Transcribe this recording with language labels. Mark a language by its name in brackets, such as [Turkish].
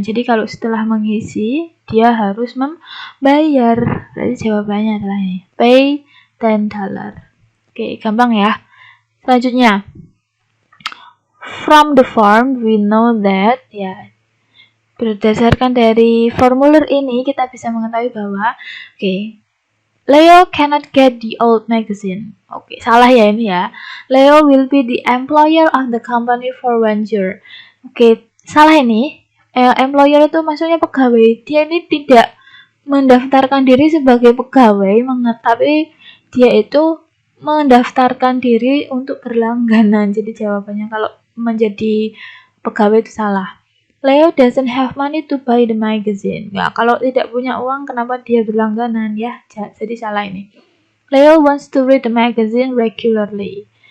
[Indonesian] Jadi kalau setelah mengisi dia harus membayar. Berarti jawabannya adalah ini, [English] pay $10. [Indonesian] Oke, gampang ya. [English] Selanjutnya, from the form we know that ya. [Indonesian] Berdasarkan dari formulir ini kita bisa mengetahui bahwa Leo [English] cannot get the old magazine. [Indonesian] Salah ya ini ya. [English] Leo will be the employer of the company for 1 year. [Indonesian] Salah ini. Employer itu maksudnya pegawai. Dia ini tidak mendaftarkan diri sebagai pegawai, tapi dia itu mendaftarkan diri untuk berlangganan. Jadi jawabannya kalau menjadi pegawai itu salah. [English] Leo doesn't have money to buy the magazine. [Indonesian] Ya, kalau tidak punya uang, kenapa dia berlangganan ya? Jadi salah ini. [English] Leo wants to read the magazine regularly.